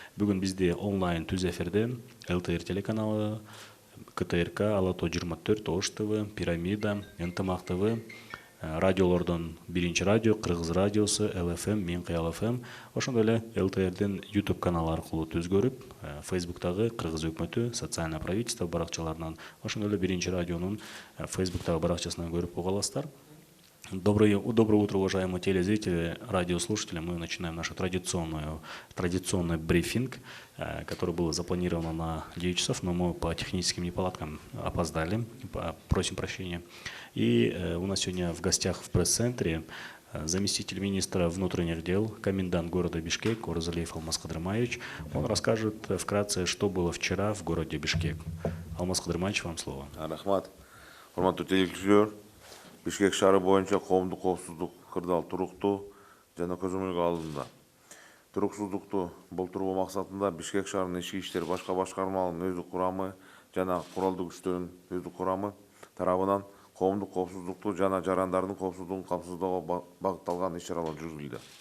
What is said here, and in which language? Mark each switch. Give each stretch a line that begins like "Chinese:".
Kyrgyz: Бүгүн бизде онлайн түз эфирде ЛТР телеканалы, КТРК, Алато 24, Ош ТВ, Пирамида, Ынтымак ТВ, радиолордон биринчи радио, Кыргыз радиосу, ЛФМ, Мен Кыял ФМ, ошондой эле ЛТРдин YouTube каналы аркылуу түз көрүп, Facebook'тагы Кыргыз өкмөтү социальное правительство баракчаларынан, ошондой эле биринчи радионун Facebook'тагы баракчасынан көрүп уга аласыздар.
Russian: Доброе утро, уважаемые телезрители, радиослушатели. Мы начинаем наш традиционный брифинг, который был запланирован на 9 часов, но мы по техническим неполадкам опоздали, просим прощения. И у нас сегодня в гостях в пресс-центре заместитель министра внутренних дел, комендант города Бишкек Оразалиев Алмаз Кыдырмаевич. Он расскажет вкратце, что было вчера в городе Бишкек. Алмаз Кыдырмаевич, вам слово.
Kyrgyz: Рахмат. Урматтуу телезрүүчүлөр, Бишкек шаары боюнча коомдук коопсуздук кырдаал туруктуу жана көзөмөлгө алынды. Туруксуздукту болтуруу максатында Бишкек шаарынын ички иштер башка башкармаларынын өздүк курамы жана куралдуу күчтөрдүн өздүк курамы тарабынан коомдук коопсуздукту жана жарандардын коопсуздугун камсыздоого багытталган иш-чаралар жүргүзүлдү.